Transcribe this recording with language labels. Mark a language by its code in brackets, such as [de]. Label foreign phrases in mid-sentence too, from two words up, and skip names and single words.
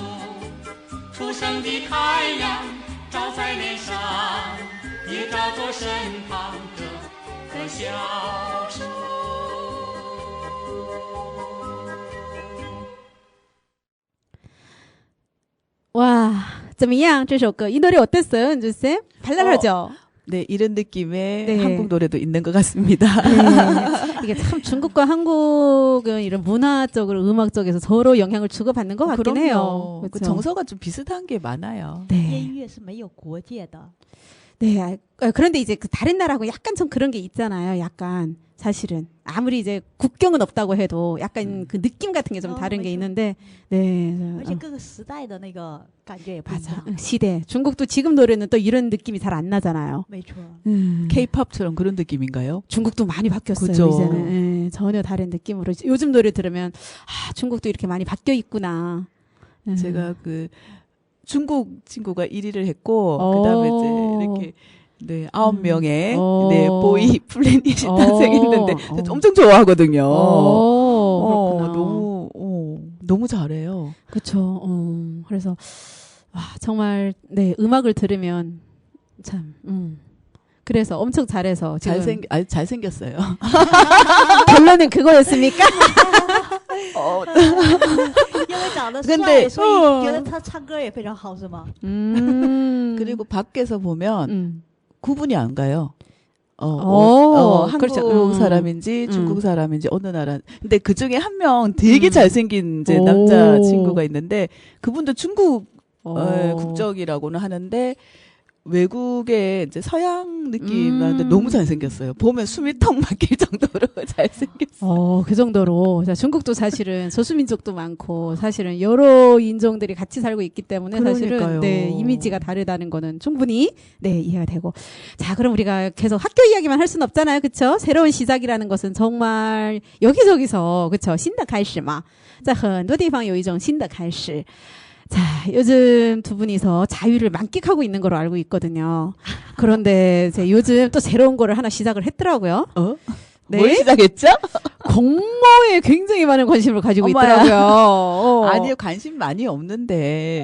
[zh] 初升的太阳照在脸上，也照着身旁这棵小树。哇，怎么样？这首歌 [ko] 이 노래 어땠어요, 은주쌤? 발랄하죠? 네, 이런 느낌의 네. 한국 노래도 있는 것 같습니다. 네. 이게 참 중국과 한국은 이런 문화적으로 음악적에서 서로 영향을 주고받는 것 같긴 그럼요. 해요. 그 그렇죠? 정서가 좀 비슷한 게 많아요. [zh] 音 [ko] 네. [zh] 乐是没有国界的。 [ko] 네. 그런데 이제 그 다른 나라하고 약간 좀 그런 게 있잖아요. 약간 사실은 아무리 이제 국경은 없다고 해도 약간 그 느낌 같은 게 좀 다른 게 있는데, 네. [zh] 而且各个时代的那个感觉也不一 [ko] 맞아. [zh] 样。 [ko] 시대. 중국도 지금 노래는 또 이런 느낌이 잘 안 나잖아요. [zh] 没错， [ko] K-팝처럼 그런 느낌인가요? 중국도 많이 바뀌었어요. 그죠. 이제는 예, 전혀 다른 느낌으로 요즘 노래 들으면 아, 중국도 이렇게 많이 바뀌어 있구나. 제가 그 중국 친구가 1위를 했고 오. 그다음에 이제 이렇게 네, 9명의 오. 네, 보이 플래닛이 오. 탄생했는데 오. 엄청 좋아하거든요. 그렇구나. 너무 잘해요. 그렇죠. 그래서 와, 정말 네, 음악을 들으면 참 그래서 엄청 잘해서 지금 잘생겼어요. 결론은 그거였습니까? [zh] 因为长得 [ko] 근데 [zh] 帅，所以觉得他唱歌也非常好，是吗？ [ko] 그리고 밖에서 보면 구분이 안 가요. 한국 그렇죠. 사람인지 중국 사람인지 어느 나라. 근데 그 중에 한 명 되게 잘생긴 이제 남자 친구가 있는데 그분도 중국 국적이라고는 하는데 외국의 이제 서양 느낌 나는데 너무 잘생겼어요. 보면 숨이 턱 막힐 정도로 잘생겼어요. 그 정도로. 자, 중국도 사실은 소수민족도 많고 사실은 여러 인종들이 같이 살고 있기 때문에 사실은 그러니까요. 네, 이미지가 다르다는 거는 충분히 네, 이해가 되고. 자, 그럼 우리가 계속 학교 이야기만 할 수는 없잖아요. 그렇죠? 새로운 시작이라는 것은 정말 여기저기서 그렇죠? [zh] 新的开始嘛. 在很多地方有一种新的开始. [ko] 자, 요즘 두 분이서 자유를 만끽하고 있는 걸로 알고 있거든요. 그런데 이제 요즘 또 새로운 거를 하나 시작을 했더라고요. 네? 뭘 시작했죠? 공모에 굉장히 많은 관심을 가지고 어머야. 있더라고요. 아니요, 관심 많이 없는데.